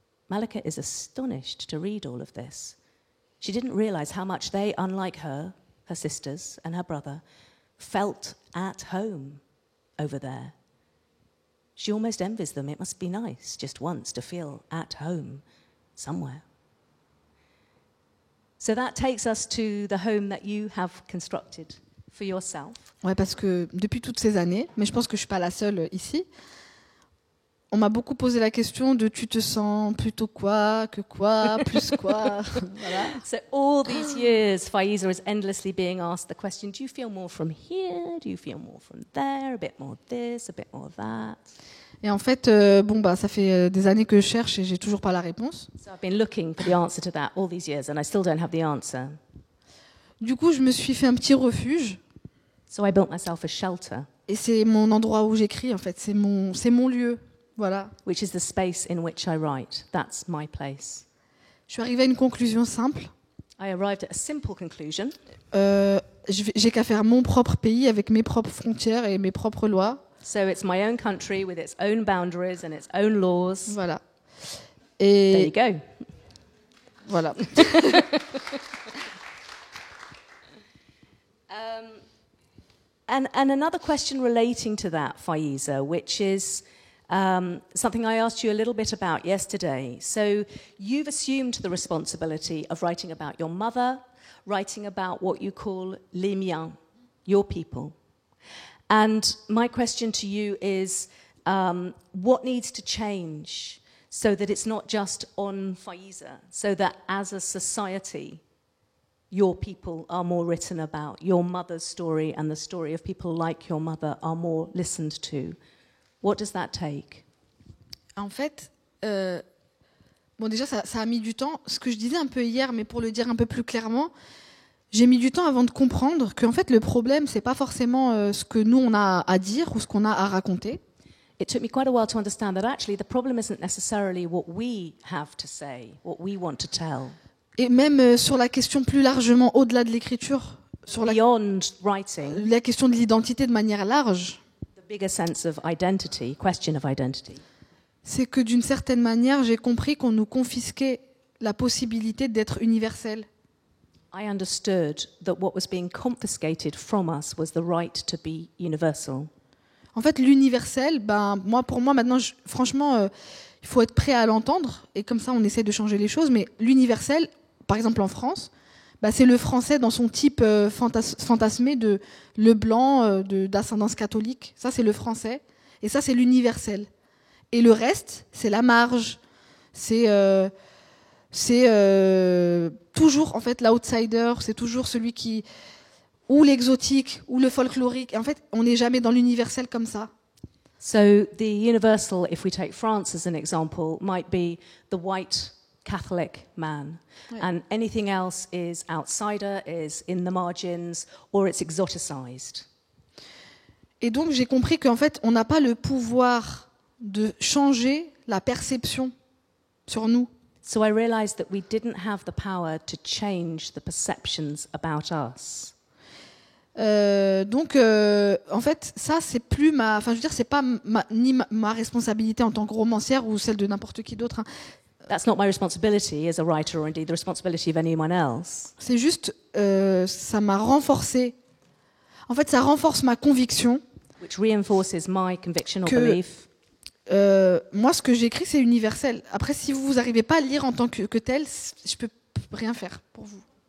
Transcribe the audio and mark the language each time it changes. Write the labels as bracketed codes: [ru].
[en] Malika is astonished to read all of this. She didn't realise how much they, unlike her sisters and her brother, felt at home over there. She almost envies them. It must be nice just once to feel at home somewhere. So that takes us to the home that you have constructed for yourself. [fr] Ouais, parce que depuis toutes ces années, mais je pense que je suis pas la seule ici, on m'a beaucoup posé la question de tu te sens plutôt quoi, que quoi, plus quoi. Voilà. [en] So all these years, Faiza is endlessly being asked the question, do you feel more from here? Do you feel more from there? A bit more this, a bit more that? [fr] Et en fait, ça fait des années que je cherche et j'ai toujours pas la réponse. [en] So I've been looking for the answer to that all these years and I still don't have the answer. [fr] Du coup, je me suis fait un petit refuge. [en] So I built myself a shelter. [fr] Et c'est mon endroit où j'écris, en fait. C'est mon lieu. Voilà. [en] Which is the space in which I write. That's my place. [fr] Je suis arrivée à une conclusion simple. [en] I arrived at a simple conclusion. [fr] J'ai qu'à faire mon propre pays avec mes propres frontières et mes propres lois. [en] So it's my own country with its own boundaries and its own laws. [fr] Voilà. Et [en] there you go. [fr] Voilà. [en] And another question relating to that, Faiza, which is something I asked you a little bit about yesterday. So you've assumed the responsibility of writing about your mother, writing about what you call [fr] les miens, [en] your people. And my question to you is, what needs to change so that it's not just on Faiza, so that as a society, your people are more written about, your mother's story and the story of people like your mother are more listened to? What does that take? [fr] En fait, déjà, ça a mis du temps. Ce que je disais un peu hier, mais pour le dire un peu plus clairement, j'ai mis du temps avant de comprendre qu'en fait, le problème, c'est pas forcément ce que nous, on a à dire ou ce qu'on a à raconter. [en] It took me quite a while to understand that actually the problem isn't necessarily what we have to say, what we want to tell. [fr] Et même sur la question plus largement, au-delà de l'écriture, sur [en] Beyond writing, [fr] la question de l'identité de manière large, [en] the bigger sense of identity, question of identity. [fr] C'est que d'une certaine manière, j'ai compris qu'on nous confisquait la possibilité d'être universel. [en] I understood that what was being confiscated from us was the right to be universal. [fr] En fait, l'universel, pour moi maintenant, franchement, il faut être prêt à l'entendre, et comme ça, on essaie de changer les choses. Mais l'universel, par exemple en France, c'est le français dans son type fantasmé de le blanc, d'ascendance catholique. Ça, c'est le français, et ça, c'est l'universel. Et le reste, c'est la marge, c'est toujours en fait l'outsider, c'est toujours celui qui, ou l'exotique, ou le folklorique. En fait, on n'est jamais dans l'universel comme ça. [en] So the universal, if we take France as an example, might be the white Catholic man. [fr] Ouais. [en] And anything else is outsider, is in the margins, or it's exoticized. [fr] Et donc j'ai compris qu'en fait, on n'a pas le pouvoir de changer la perception sur nous. [en] So I realized that we didn't have the power to change the perceptions about us. [fr] Donc, en fait, ça, c'est plus ma... Enfin, je veux dire, c'est pas ni ma responsabilité en tant que romancière ou celle de n'importe qui d'autre. Hein. [en] That's not my responsibility as a writer or indeed the responsibility of anyone else. [fr] C'est juste, ça m'a renforcé. En fait, ça renforce ma conviction. [en] Which reinforces my conviction or [fr] Que, [en] belief. [fr] Moi, ce que j'écris, c'est universel. Après, si vous n'arrivez pas à le lire en tant que tel, je peux rien faire pour vous.